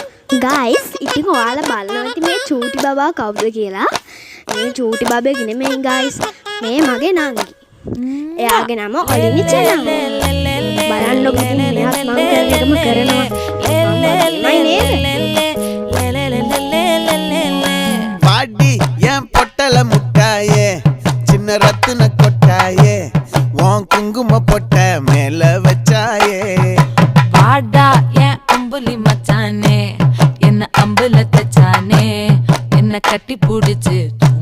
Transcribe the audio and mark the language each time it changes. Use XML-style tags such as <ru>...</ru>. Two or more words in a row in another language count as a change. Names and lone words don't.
<si>ගයිස් ඉතින් ඔයාලා බලනවා ඇති මේ චූටි බබා කවුද කියලා. මේ චූටි බබෙක් නෙමෙයි ගයිස්. මේ මගේ නංගි. එයාගේ නම ඔලිනි චනම. බලන්නකො ඉතින් මෙයාත් මං කරන එකම කරනවා.</si> <ta>பாடி என் பொட்டல முட்டாயே சின்ன ரத்தின கொட்டாயே உன் குங்கும பொட்ட மேல வச்சாயே பாடா என் அம்புலி மச்சானே என்ன அம்புல தச்சானே என்ன கட்டி புடிச்சு</ta>